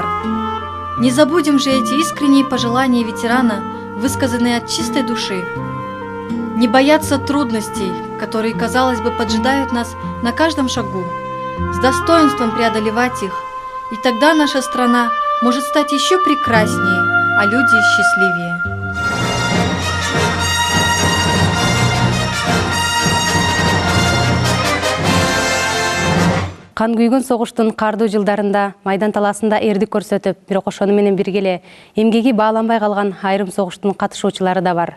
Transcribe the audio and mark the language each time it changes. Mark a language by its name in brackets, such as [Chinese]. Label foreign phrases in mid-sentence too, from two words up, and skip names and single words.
[Russian] Не забудем же эти искренние пожелания ветерана, высказанные от чистой души. Не бояться трудностей, которые, казалось бы, поджидают нас на каждом шагу, с достоинством преодолевать их, и тогда наша страна может стать еще прекраснее, а люди счастливее. [Kyrgyz] Кан күйгөн согуштун кардуу жылдарында майдан таласында эрдик көрсөтүп, бирок ошону менен бирге эле эмгеги бааланбай калган айрым согуштун катышуучулары да бар.